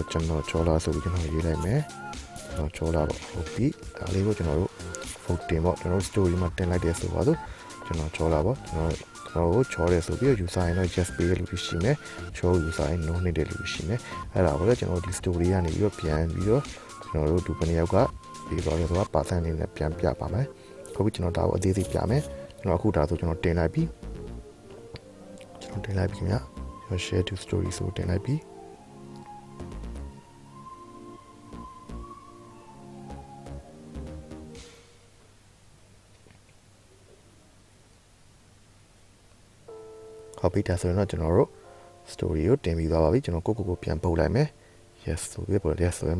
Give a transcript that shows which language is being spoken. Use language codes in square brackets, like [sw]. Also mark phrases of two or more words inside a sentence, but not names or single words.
[my] ကျွန်တော်ကြောလာဆိုပြီးကျွန်တော်ရေးလိုက်မယ်ကျွန်တော်ကြောလာပေါ့ဟုတ်ပြီဒါလေးကိုကျွန်တော်တို့ vote တင်ပေါ့ကျွန်တော်တို့ story မှာတင်လိုက်တယ်ဆိုပါစို့ကျွန်တော်ကြောလာပေါ့ကျွန်တော်ကိုချောတယ်ဆိုပြီးတော့ user ရင်တော့ yes ပေးတဲ့လူရှိမယ်ချော user ရင် no နေတဲ့လူရှိမယ်အဲ့ဒါကိုလည်းကျွန်တော်ဒီ story ကနေပြီးတော့ပြန်ပြီးတော့ကျွန်တော်တို့ဒီဘယ်နှစ်ယောက်ကပြီးတော့ဆိုတာ percent လေးနဲ့ပြန်ပြပါမယ်ဟုတ်ပြီကျွန်တော်ဒါကိုအသေးစိတ်ပြမယ်ကျွန်တော်အခုဒါဆိုကျွန်တော်တင်လိုက်ပြီကျွန်တော်တင်လိုက်ပြီခင်ဗျာကျွန်တော် [en] share to story [my] ဆိုတင်လိုက်ပြီ ဟုတ်ပြီဒါဆိုရင်တော့ကျွန်တော်တို့ story ကိုတင်ပြီးသွားပါပြီကျွန်တော်ကိုပြန်ပုတ်လိုက်မယ် yes ဆိုပြီးပေါ့ yes ဆိုရင်မှ